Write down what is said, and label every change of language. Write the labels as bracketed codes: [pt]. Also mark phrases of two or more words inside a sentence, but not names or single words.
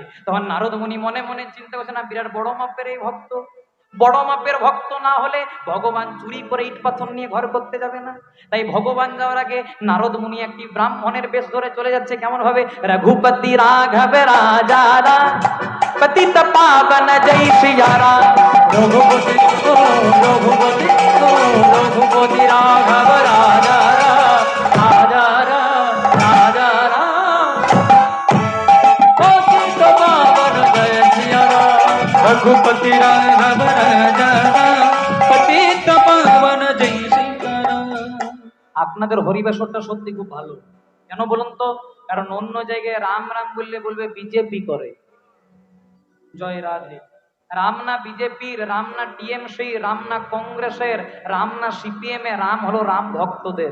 [bn] তখন নারদ মুনি মনে মনে চিন্তা করছে, না, বিরাট বড় মাপের এই ভক্ত, বড় মাপের ভক্ত না হলে ভগবান চুরি করে ইট পাথর নিয়ে ঘর করতে যাবে না। তাই ভগবান যাওয়ার আগে নারদ মুনি একটি ব্রাহ্মণের বেশ ধরে চলে যাচ্ছে। কেমন ভাবে? [hi] रघुपति राघव राजा पतित पावन जय सिया राम। रघुपति ओ रघुपति ओ रघुपति राघव राजा राम राजा राम राजा राम पतित पावन जय सिया राम रघुपति राघव राजा राम पतित पावन जय सिया राम। [bn] আপনাদের হরিবাসরটা সত্যি খুব ভালো, কেন বলুন তো? কারণ অন্য জায়গায় রাম রাম বললে বলবে বিজেপি করে। জয় রাধে। রাম না বিজেপির, রাম না টিএমসি, রাম না কংগ্রেসের, রাম না সিপিএম এর, রাম হলো রাম ভক্তদের।